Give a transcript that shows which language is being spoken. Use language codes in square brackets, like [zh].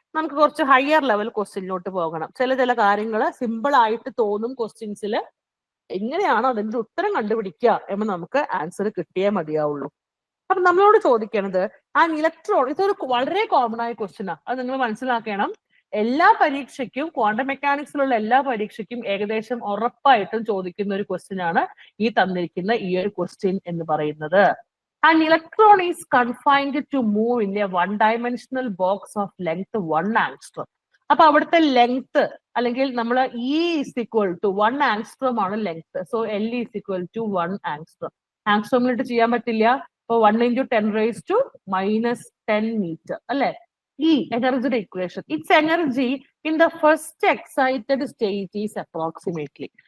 [ml] നമുക്ക് കുറച്ച് higher level ക്വസ്റ്റ്യനിലോട്ട് പോകണം. ചില കാര്യങ്ങൾ സിമ്പിൾ ആയിട്ട് തോന്നും ക്വസ്റ്റ്യൻസിൽ, എങ്ങനെയാണ് അതിന്റെ ഉത്തരം കണ്ടുപിടിക്കുക എന്ന് നമുക്ക് ആൻസർ കിട്ടിയേ മതിയാവുള്ളൂ. അപ്പൊ നമ്മളോട് ചോദിക്കണത് ഇലക്ട്രോൺ, ഇതൊരു വളരെ കോമൺ ആയ ക്വസ്റ്റ്യനാ, അത് നിങ്ങൾ മനസ്സിലാക്കണം. എല്ലാ പരീക്ഷയ്ക്കും, ക്വാണ്ടം മെക്കാനിക്സിലുള്ള എല്ലാ പരീക്ഷയ്ക്കും ഏകദേശം ഉറപ്പായിട്ടും ചോദിക്കുന്ന ഒരു ക്വസ്റ്റ്യൻ ആണ് ഈ തന്നിരിക്കുന്ന ഈ ഒരു ക്വസ്റ്റ്യൻ എന്ന് പറയുന്നത്. [en] An electron is confined to move in a one-dimensional box of length 1 angstrom. [ml] അപ്പൊ അവിടുത്തെ ലെങ്ത് അല്ലെങ്കിൽ നമ്മൾ [en] E is equal to 1 angstrom [ml] ആണ് length. [en] So L is equal to 1 angstrom. [ml] ആങ്സ്ട്രോമിലിട്ട് ചെയ്യാൻ പറ്റില്ല. അപ്പൊ 1 × 10⁻⁻10 മീറ്റർ അല്ലെ ഈ എനർജിയുടെ equation. [en] It's energy in the first excited state is approximately.